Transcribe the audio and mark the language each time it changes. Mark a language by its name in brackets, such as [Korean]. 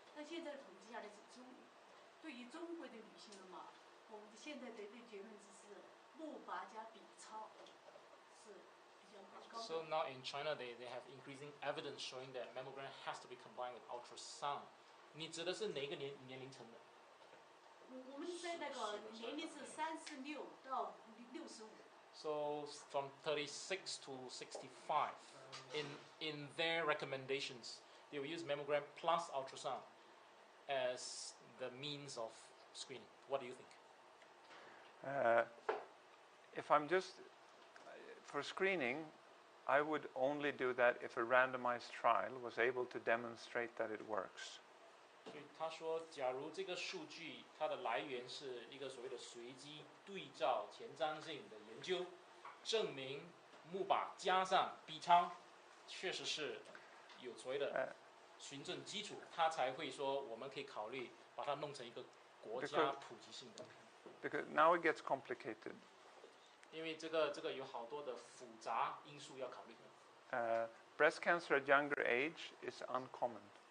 [Chinese] 那现在统计下来对于中国的女性的嘛，我们现在的结论就是木靶加 B 超是比较高的。 [English] So now in China, they have increasing evidence showing that mammogram has to be combined with ultrasound. [Chinese] 你指的是哪个年龄层的？我们在那个年龄是36到65。 [English] So from 36 to 65, in their recommendations, they will use mammogram plus ultrasound as the means of screening. What do you think? if I'm just for screening, I would only do that if a randomized trial was able to demonstrate that it works. [Chinese] 所以他说，假如这个数据它的来源是一个所谓的随机对照前瞻性的研究，证明木靶加上 B 超确实是有所谓的循证基础，他才会说我们可以考虑把它弄成一个国家普及性的。 [English] Because now it gets complicated. [Chinese] 因为这个有好多的复杂因素要考虑。 [English] Breast cancer at younger age is uncommon.